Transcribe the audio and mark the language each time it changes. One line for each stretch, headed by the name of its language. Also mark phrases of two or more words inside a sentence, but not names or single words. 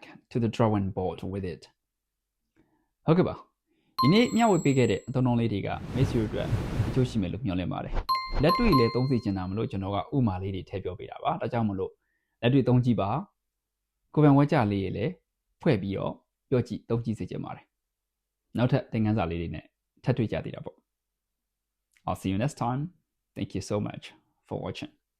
English: to the drawing board with it
Burmese: ဟုတ်ကဲ့ပါဒီနေ့မျှဝေပေးခဲ့တဲ့အသုံးအနှုန်းလေးတွေကမိတ်ဆွေတို့အတွက်အကျိုးရှိမယ်လို့မျှော်လင့်ပါတယ်လက်တွေ့လည်းသုံးသိချင်တာမလို့ကျွန်တော်ကဥမာလေးတွေထည့်ပြောပေးတာပါဒါကြောင့်မလို့လက်တွေ့သုံးကြည့်ပါကိုယ်ပိုင်ဝါကြလေးတွေလည်းဖွဲ့ပြီးတော့ပြောကြည့်သုံးကြည့်စေချင်ပါတယ်နောက်ထပ်သင်ခန်းစာလေးတွေနဲ့ထပ်တွေ့ကြသေးတာပေါ့
English: I'll see you next time thank you so much for watching